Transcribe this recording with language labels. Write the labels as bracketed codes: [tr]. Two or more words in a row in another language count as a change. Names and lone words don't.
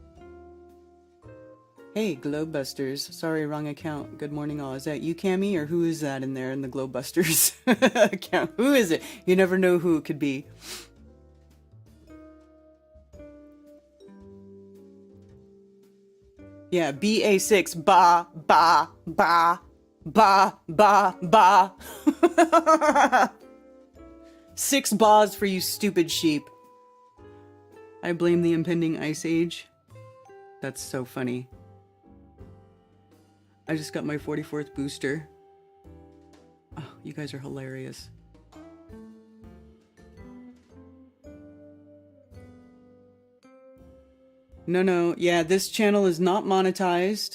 [en] Hey, Globebusters. Sorry, wrong account. Good morning, all. Is that you, Cammy, or who is that in there in the Globebusters account? Who is it? You never know who it could be. Yeah, BA6, ba, ba, ba, ba, ba, ba. 6 ba's for you stupid sheep. I blame the impending ice age. That's so funny. I just got my 44th booster. Oh, you guys are hilarious. No, yeah, this channel is not monetized.